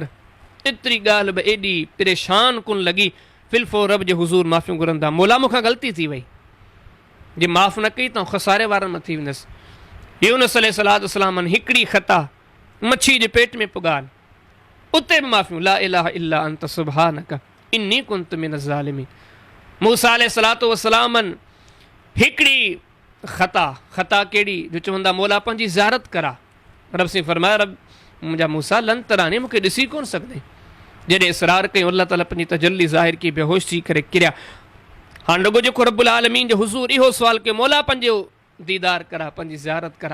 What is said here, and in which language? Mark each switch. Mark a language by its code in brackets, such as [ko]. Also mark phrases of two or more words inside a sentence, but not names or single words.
[sd] एतिरी ॻाल्हि बि एॾी परेशान कुन लॻी, फिल्फो रब जे हुज़ूर माफ़ियूं घुरंदा। मौला मूंखां ग़लती थी वई, जे माफ़ न कई त खसारे वारनि में थी वेंदसि। यूनुस [ar] عليه الصلاة والسلام [sd] हिकिड़ी ख़ता मच्छी जे पेट में पुगाल, उते बि माफ़ियूं, [ar] لا إله إلا أنت سبحانك إني كنت من الظالمين. [sd] मूसा [ar] عليه الصلاة والسلام [sd] हिकिड़ी ख़ता कहिड़ी जो चवंदा मौला पंहिंजी ज़ियारत करा। [ur] رب سے فرمایا, [sd] रब मुंहिंजा मूसा [ar] لن تراني, [sd] मूंखे ॾिसी कोन सघंदे। जॾहिं इसरार कयूं, अल्लाह ताला पंहिंजी तजल्ली ज़ाहिर की, बेहोश थी करे किरिया। हाणे रुॻो जेको रब्बुल आलमीन जो हुज़ूर इहो सुवाल कयो, मौला पंहिंजो दीदार करा, पंहिंजी ज़ियारत करा।